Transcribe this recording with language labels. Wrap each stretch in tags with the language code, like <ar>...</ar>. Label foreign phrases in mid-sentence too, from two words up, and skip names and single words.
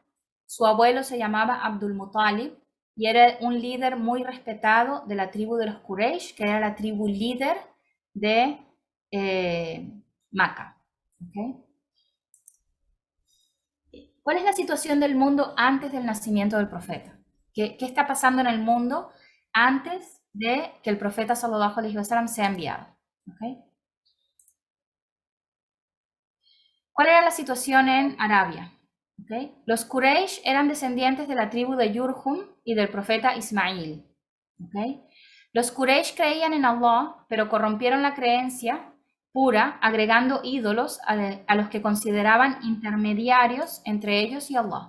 <es>Su abuelo se llamaba Abdul Muttalib y era un líder muy respetado de la tribu de los Quraysh, que era la tribu líder de Maca. ¿Okay? ¿Cuál es la situación del mundo antes del nacimiento del profeta? ¿Qué está pasando en el mundo antes de que el profeta</es> <ar>صلى الله عليه وسلم</ar> <es>sea enviado? ¿Okay? ¿Cuál era la situación en Arabia? ¿Okay? Los Quraysh eran descendientes de la tribu de Yurhum y del profeta Ismail. ¿Okay? Los Quraysh creían en Allah, pero corrompieron la creencia pura, agregando ídolos a los que consideraban intermediarios entre ellos y Allah.</es>